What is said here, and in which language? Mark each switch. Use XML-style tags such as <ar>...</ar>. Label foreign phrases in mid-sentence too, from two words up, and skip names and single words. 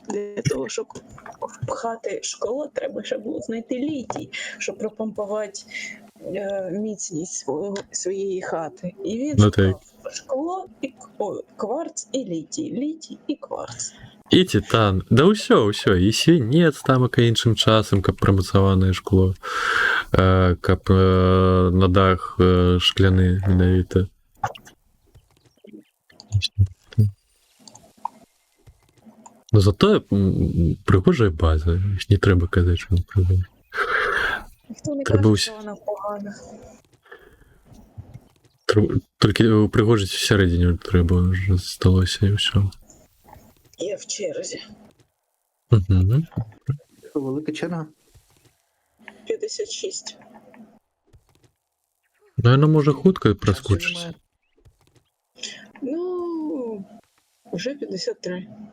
<uk>Для того, щоб впхати шкло, треба ще було знайти літій, щоб пропомпувати міцність своєї хати. І він Ну, так. Шкло і кварц і літій. Літій і кварц. І титан.</uk> <be>Да ўсё, і свінец там іншым часам, каб прамацаванае шкло, каб на дах шкляны менавіта. Ну зато пригожая база, не трэба казаць, што не прыгожа.</be> <uk>Ніхто не Треба каже, ось- що вона погана.</uk> <be>Толькі пригожаць всередині трэба вже засталося і ўсё.</be> <uk>Я в черзі. Угу. Велика черга. 56. Ну, воно може хутко проскочить. Ну, вже 53.</uk>